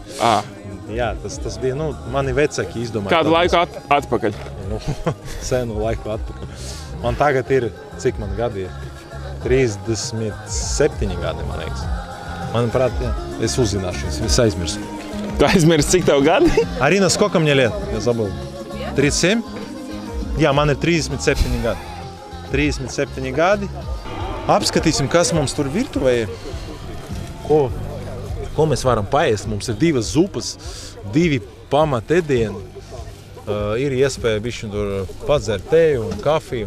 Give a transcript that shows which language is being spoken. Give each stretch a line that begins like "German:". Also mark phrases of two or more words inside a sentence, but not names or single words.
Latvian: Jā, tas bija, mani vecāki izdomāja. Kādu laiku atpakaļ? Senu laiku atpakaļ. Man tagad ir, cik man gadi ir? 37 gadi, man liekas. Manuprāt, jā, es uzzināšu, es aizmirsu. Tu aizmirsi, cik tev gadi? Arina,
Russian: skолько мне лет? Я забыл. 37?
Latvian: Jā, man ir 37 gadi. 37 gadi. Apskatīsim, kas mums tur virtuvē ir. Ko mēs varam paēst? Mums ir 2 zupas, 2 pamatēdieni. ir iespēja bišķi tur padzert teju un kafiju.